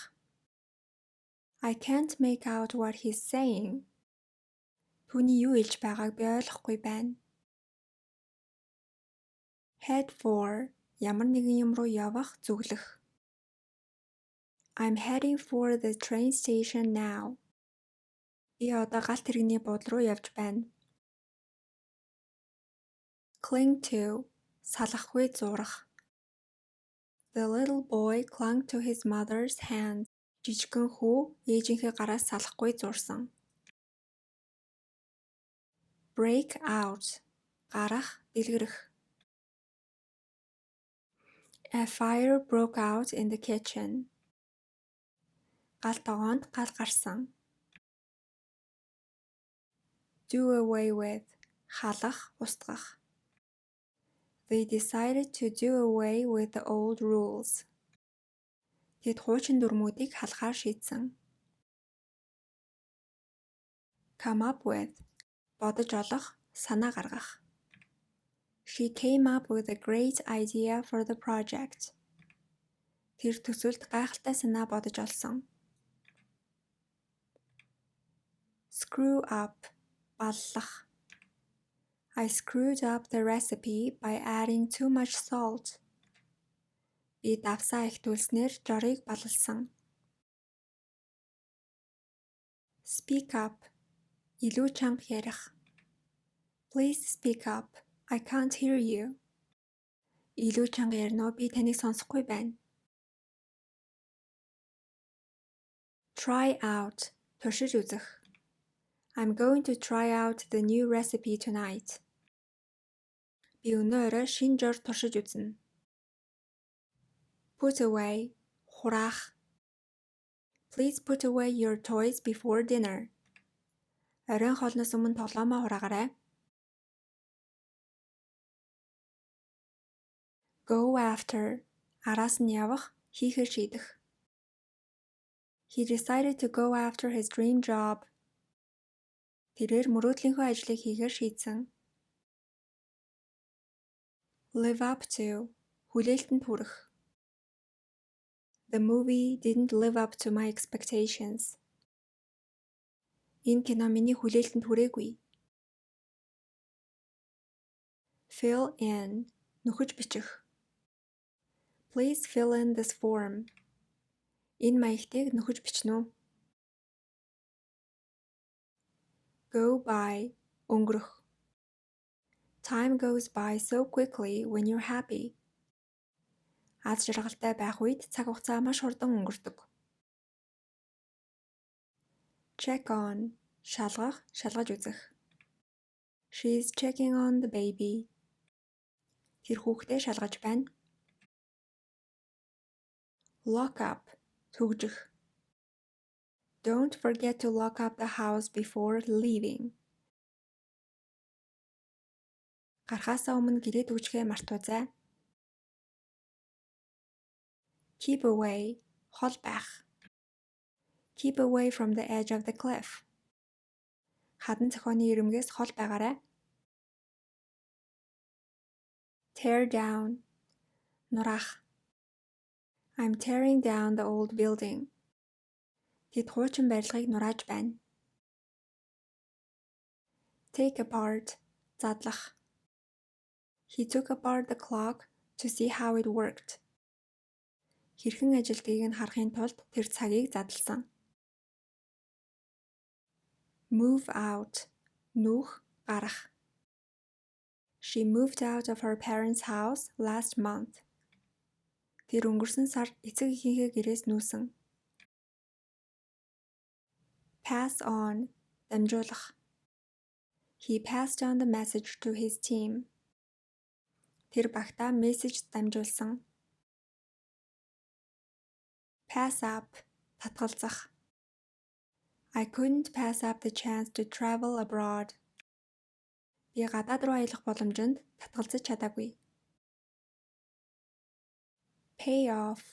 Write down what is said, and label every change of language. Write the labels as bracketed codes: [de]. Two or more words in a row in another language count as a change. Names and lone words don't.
[en] I can't make out what he's saying. [mn] Түүний юу хэлж байгааг би ойлгохгүй байна. [en] Head for. [mn] Ямар нэгэн юм руу явах, зүглэх. [en] I'm heading for the train station now. [mn] Би одоо галт тэрэгний буудлын руу явж байна. [en] Cling to. [mn] Салахгүй зурах. [en] The little boy clung to his mother's hand. [mn] Жижигхэн хүү ээжийнхээ гараас салахгүй зурсан. [en] Break out. [mn] Гарах, дэлгэрэх. [en] A fire broke out in the kitchen. [mn] Гал тогоонд гал гарсан. [en] Do away with. [mn] Халах, устгах. [en] They decided to do away with the old rules. [mn] Тэд хуучин дүрмүүдийг халахаар шийдсэн. [en] Come up with. [mn] Бодож олох, санаа гаргах. [en] She came up with a great idea for the project. [mn] Тэр төсөлд гайхалтай санаа бодож олсон. [en] Screw up. [mn] Баллах. [en] I screwed up the recipe by adding too much salt. [mn] Би давсаа их төлснээр жорыг балалсан. [en] Speak up. [mn] Илүү чанга ярих. [en] Please speak up. I can't hear you. [mn] Илүү чанга ярина уу? Би таныг сонсохгүй байна. [en] Try out. [mn] Туршиж үзэх. [en] I'm going to try out the new recipe tonight. [mn] Би өнөө орой шинэ жор туршиж үзнэ. [en] Put away. Хураах. Please put away your toys before dinner. [mn] Оройн хоолноос өмнө тоглоомоо хураагарай. [en] Go after. [mn] Араас нь явах, хийхээр шийдэх. [en] He decided to go after his dream job. [mn] Тэрээр мөрөөдлийнхөө ажлыг хийхээр шийдсэн. [en] Live up to. [mn] Хүлээлтэнд хүрэх. [en] The movie didn't live up to my expectations. [mn] Энэ кино миний хүлээлтэнд хүрээгүй. [en] Fill in. [mn] Нөхөж бичих. [en] Please fill in this form. [mn] Энэ маягтыг нөхөж бичнэ үү? [en] Go by. Өнгөрөх. Time goes by so quickly when you're happy. [mn] Аз жаргалтай байх үед цаг хугацаа маш хурдан өнгөрдөг. [en] Check on. [mn] Шалгах, шалгаж үзэх. [en] She's checking on the baby. [mn] Тэр хүүхдээ шалгаж байна. [en] Lock up. Түгжих. Don't forget to lock up the house before leaving. [mn] Гарахаасаа өмнө гэрээ түгжихээ мартуузай. [en] Keep away. [mn] Хол байх. [en] Keep away from the edge of the cliff. [mn] Хадан зохионы ирэмгээс хол байгаарай. [en] Tear down. [mn] Нураах. [en] I'm tearing down the old building. [mn] Тэд хуучин барилгыг нурааж байна. [en] Take apart. [mn] Задлах. [en] He took apart the clock to see how it worked. [mn] Хэрхэн ажилтгийг нь харахын тулд тэр цагийг задлсан. [en] Move out. [mn] Нүх, гарах. [en] She moved out of her parents' house last month. [mn] Тэр өнгөрсөн сард эцэг эхийнхээ гэрээс нүүсэн. [en] Pass on. [mn] Дамжуулах. [en] He passed on the message to his team. [mn] Тэр багтаа мессеж дамжуулсан. [en] Pass up. Татгалзах. I couldn't pass up the chance to travel abroad. [mn] Би гадаад руу аялах боломжинд татгалзаж чадаагүй. [en] Pay off.